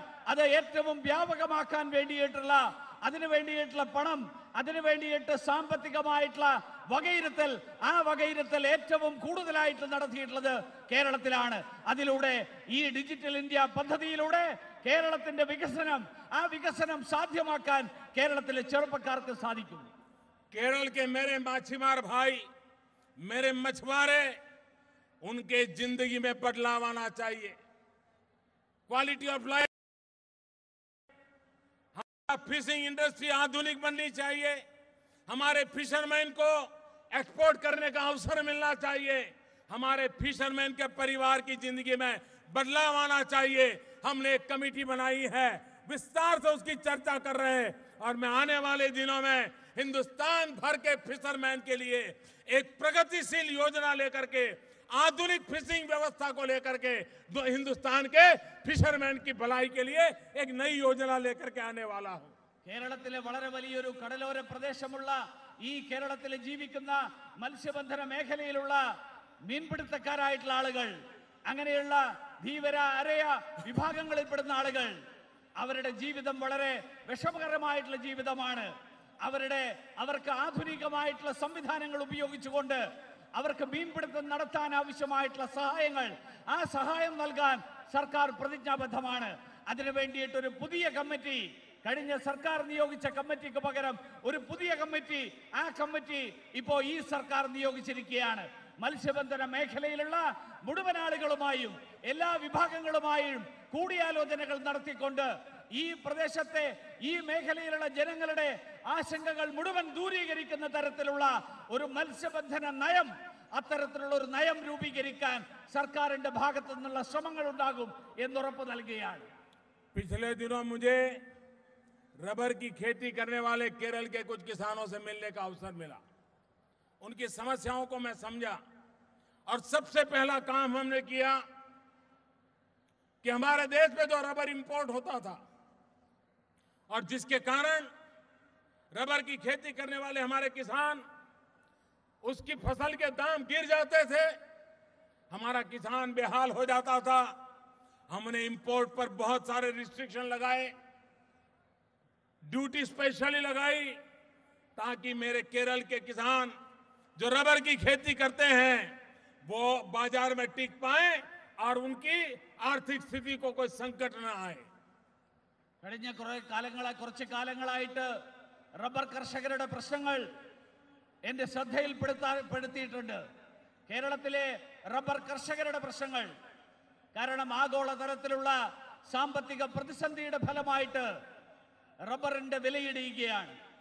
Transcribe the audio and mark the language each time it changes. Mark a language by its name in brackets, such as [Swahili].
[Malayalam] അത് ഏറ്റവും വ്യാപകമാക്കാൻ വേണ്ടിയിട്ടുള്ള, അതിനു വേണ്ടിയിട്ടുള്ള പണം, അതിനു വേണ്ടിയിട്ട് സാമ്പത്തികമായിട്ടുള്ള വകയിരുത്തൽ, ആ വകയിരുത്തൽ ഏറ്റവും കൂടുതലായിട്ട് നടത്തിയിട്ടുള്ളത് കേരളത്തിലാണ്. അതിലൂടെ ഈ ഡിജിറ്റൽ ഇന്ത്യ പദ്ധതിയിലൂടെ കേരളത്തിന്റെ വികസനം, ആ വികസനം സാധ്യമാക്കാൻ കേരളത്തിലെ ചെറുപ്പക്കാർക്ക് സാധിക്കും. [Hindi] केरल के मेरे माछीमार भाई, मेरे मछुआरे, उनके जिंदगी में बदलाव आना चाहिए। [English] quality of life, [Hindi] हमारा फिशिंग इंडस्ट्री आधुनिक बननी चाहिए। हमारे फिशरमैन को एक्सपोर्ट करने का अवसर मिलना चाहिए। हमारे फिशरमैन के परिवार की जिंदगी में बदलाव आना चाहिए। हमने एक कमेटी बनाई है, विस्तार से उसकी चर्चा कर रहे हैं और मैं आने वाले दिनों में हिंदुस्तान भर के फिशरमैन के लिए एक प्रगतिशील योजना लेकर के, आधुनिक फिशिंग व्यवस्था को लेकर के हिंदुस्तान के फिशरमैन की भलाई के लिए एक नई योजना लेकर के आने वाला हूं। [Malayalam] കേരളത്തിലെ വളരെ വലിയൊരു കടലോര പ്രദേശമുള്ള ഈ കേരളത്തിൽ ജീവിക്കുന്ന മത്സ്യബന്ധന മേഖലയിലുള്ള മീൻപിടുത്തക്കാരായിട്ടുള്ള ആളുകൾ, അങ്ങനെയുള്ള ധീവര അരയ വിഭാഗങ്ങളിൽപ്പെടുന്ന ആളുകൾ, അവരുടെ ജീവിതം വളരെ വിഷമകരമായിട്ടുള്ള ജീവിതമാണ്. അവർക്ക് ആധുനികമായിട്ടുള്ള സംവിധാനങ്ങൾ ഉപയോഗിച്ചുകൊണ്ട് അവർക്ക് മീൻപിടുത്തം നടത്താൻ ആവശ്യമായിട്ടുള്ള സഹായങ്ങൾ, ആ സഹായം നൽകാൻ സർക്കാർ പ്രതിജ്ഞാബദ്ധമാണ്. അതിനു വേണ്ടിയിട്ട് ഒരു പുതിയ കമ്മിറ്റി, കഴിഞ്ഞ സർക്കാർ നിയോഗിച്ച കമ്മിറ്റിക്ക് പകരം ഒരു പുതിയ കമ്മിറ്റി, ആ കമ്മിറ്റി ഇപ്പോ ഈ സർക്കാർ നിയോഗിച്ചിരിക്കുകയാണ്. മത്സ്യബന്ധന മേഖലയിലുള്ള മുഴുവൻ ആളുകളുമായും എല്ലാ വിഭാഗങ്ങളുമായും കൂടിയാലോചനകൾ നടത്തിക്കൊണ്ട് ഈ പ്രദേശത്തെ, ഈ മേഖലയിലുള്ള ജനങ്ങളുടെ ആശങ്കകൾ മുഴുവൻ ദൂരീകരിക്കുന്ന തരത്തിലുള്ള ഒരു മത്സ്യബന്ധന നയം, അത്തരത്തിലുള്ള ഒരു നയം രൂപീകരിക്കാൻ സർക്കാരിന്റെ ഭാഗത്തു നിന്നുള്ള ശ്രമങ്ങൾ ഉണ്ടാകും എന്നുറപ്പ് നൽകുകയാണ്. [Hindi] पिछले दिनों मुझे रबर की खेती करने वाले केरल के कुछ किसानों से मिलने का अवसर मिला। उनकी समस्याओं को मैं समझा और सबसे पहला काम हमने किया कि हमारे देश में जो रबर इंपोर्ट होता था और जिसके कारण रबर की खेती करने वाले हमारे किसान, उसकी फसल के दाम गिर जाते थे, हमारा किसान बेहाल हो जाता था। हमने इंपोर्ट पर बहुत सारे रिस्ट्रिक्शन लगाए, ड्यूटी स्पेशली लगाई, ताकि मेरे केरल के किसान जो रबर की खेती करते हैं वो बाजार में टिक पाए और उनकी आर्थिक स्थिति को कोई संकट न आए। [Malayalam] കഴിഞ്ഞ കുറച്ച് കാലങ്ങളായിട്ട് റബ്ബർ കർഷകരുടെ പ്രശ്നങ്ങൾ എന്റെ ശ്രദ്ധയിൽപ്പെടുത്തിയിട്ടുണ്ട്. കേരളത്തിലെ റബ്ബർ കർഷകരുടെ പ്രശ്നങ്ങൾ കാരണം ആഗോളതലത്തിലുള്ള സാമ്പത്തിക പ്രതിസന്ധിയുടെ ഫലമായിട്ട് റബ്ബറിന്റെ വിലയിടിയുകയാണ്.